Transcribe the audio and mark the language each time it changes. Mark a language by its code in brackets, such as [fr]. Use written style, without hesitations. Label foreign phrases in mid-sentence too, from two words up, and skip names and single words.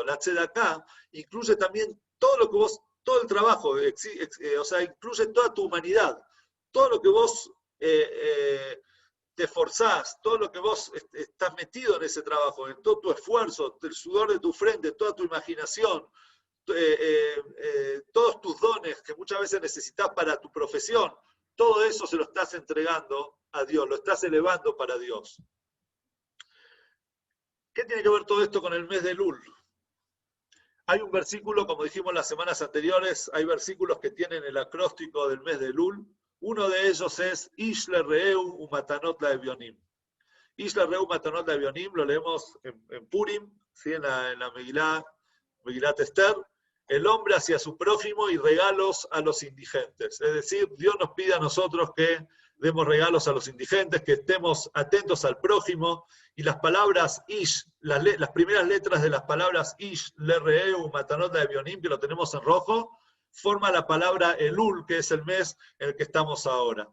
[es] La tzedaká incluye también todo lo que vos, todo el trabajo, o sea, incluye toda tu humanidad, todo lo que vos te esforzás, todo lo que vos estás metido en ese trabajo, en todo tu esfuerzo, el sudor de tu frente, toda tu imaginación, todos tus dones que muchas veces necesitas para tu profesión, todo eso se lo estás entregando a Dios, lo estás elevando para Dios. ¿Qué tiene que ver todo esto con el mes de Elul? Hay un versículo, como dijimos las semanas anteriores, hay versículos que tienen el acróstico del mes de Elul. Uno de ellos es [he] איש לרעהו ומתנות לאביונים. איש לרעהו ומתנות לאביונים, [es] lo leemos en Purim, ¿sí? en la Megilat Esther. El hombre hacia su prójimo y regalos a los indigentes. Es decir, Dios nos pide a nosotros que demos regalos a los indigentes, que estemos atentos al prójimo, y las palabras Ish, las primeras letras de las palabras [he] איש, לרעהו, מתנות לאביונים, [es] que lo tenemos en rojo, forma la palabra Elul, que es el mes en el que estamos ahora.